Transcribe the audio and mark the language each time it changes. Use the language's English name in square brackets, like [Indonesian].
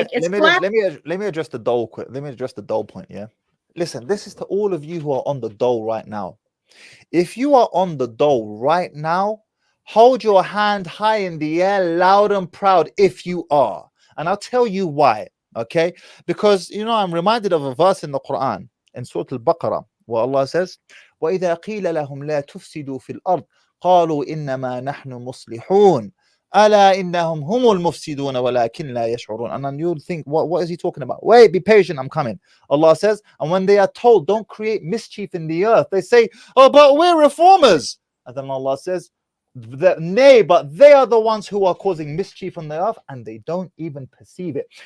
[English] let me address the dole quick. Let me address the dole point. Yeah, listen, this is to all of you who are on the dole right now. If you are on the dole right now, hold your hand high in the air, loud and proud if you are, and I'll tell you why. Okay, because I'm reminded of a verse in the Quran in Surah Al-Baqarah where Allah says, [Arabic] وَإِذَا قِيلَ لَهُمْ لَا تُفْسِدُوا فِي الْأَرْضِ قَالُوا إِنَّمَا نَحْنُ مُصْلِحُونَ أَلَا إِنَّهُمْ هُمُ الْمُفْسِدُونَ وَلَكِنْ لَا يَشْعُرُونَ. [English] And then you'll think, what is he talking about? Wait, be patient, I'm coming. Allah says, and when they are told, don't create mischief in the earth, they say, oh, but we're reformers. And then Allah says, Nay, but they are the ones who are causing mischief on the earth, and they don't even perceive it.